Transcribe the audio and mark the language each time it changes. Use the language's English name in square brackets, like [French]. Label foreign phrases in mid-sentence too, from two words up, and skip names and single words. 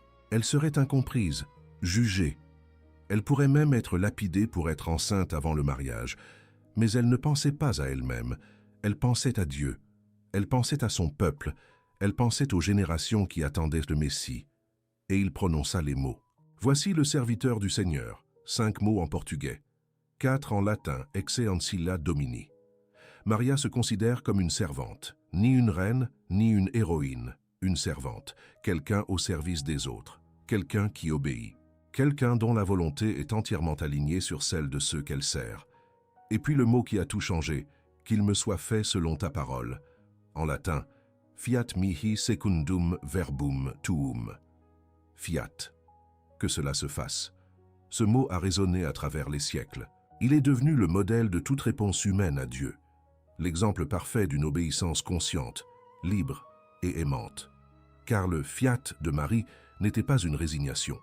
[French] Elle serait incomprise, jugée. Elle pourrait même être lapidée pour être enceinte avant le mariage. Mais elle ne pensait pas à elle-même. Elle pensait à Dieu. Elle pensait à son peuple. Elle pensait aux générations qui attendaient le Messie. Et il prononça les mots. Voici le serviteur du Seigneur. 5 mots en portugais. 4 en latin, [Latin] exe ancilla domini. [French] Maria se considère comme une servante. Ni une reine, ni une héroïne. Une servante. Quelqu'un au service des autres. Quelqu'un qui obéit. Quelqu'un dont la volonté est entièrement alignée sur celle de ceux qu'elle sert. Et puis le mot qui a tout changé. Qu'il me soit fait selon ta parole. En latin, [Latin] fiat mihi secundum verbum tuum. Fiat. [French] Que cela se fasse. Ce mot a résonné à travers les siècles. Il est devenu le modèle de toute réponse humaine à Dieu. l'exemple parfait d'une obéissance consciente, libre et aimante. Car le fiat de Marie n'était pas une résignation.